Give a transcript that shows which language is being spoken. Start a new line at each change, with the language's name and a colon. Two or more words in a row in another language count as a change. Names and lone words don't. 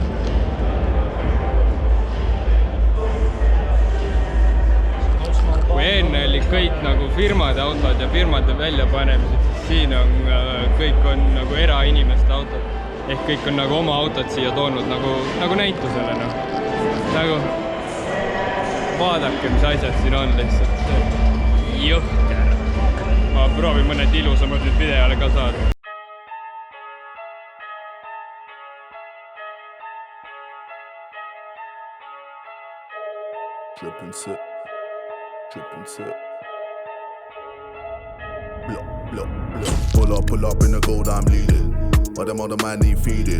Estonian: Kui enne oli kõik nagu firmade autod ja firmade väljapanemised, siis siin on kõik on nagu erainimeste autod. Ehk kõik on nagu oma autod siia toonud nagu näitusele. No. Nagu vaadake, mis asjad siin on lihtsalt. Jõhker. Ma proovin mõned ilusamad nüüd videole ka saada.
English: Drip and sip, drip and sip. Blah, blah, blah. Pull up in the gold, I'm leading. But them other man need feeding.